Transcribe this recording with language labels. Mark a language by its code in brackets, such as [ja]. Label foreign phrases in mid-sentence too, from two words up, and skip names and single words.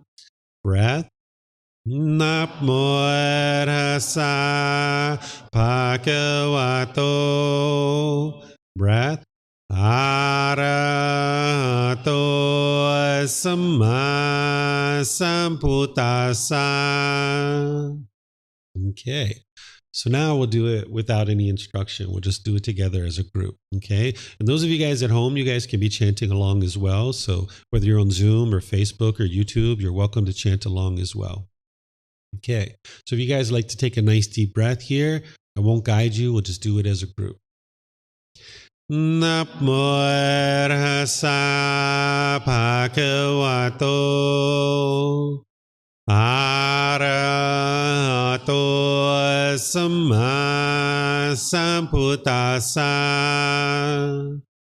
[pi] Breath. Namo tassa bhagavato. Breath. Arahato samma sambuddhassa. [en] Okay. So now we'll do it without any instruction. We'll just do it together as a group. Okay. And those of you guys at home, you guys can be chanting along as well. So whether you're on Zoom or Facebook or YouTube, you're welcome to chant along as well. Okay. So if you guys like to take a nice deep breath here, I won't guide you. We'll just do it as a group. [pi] Namo tassa bhagavato. Arahato samma sambuddhassa.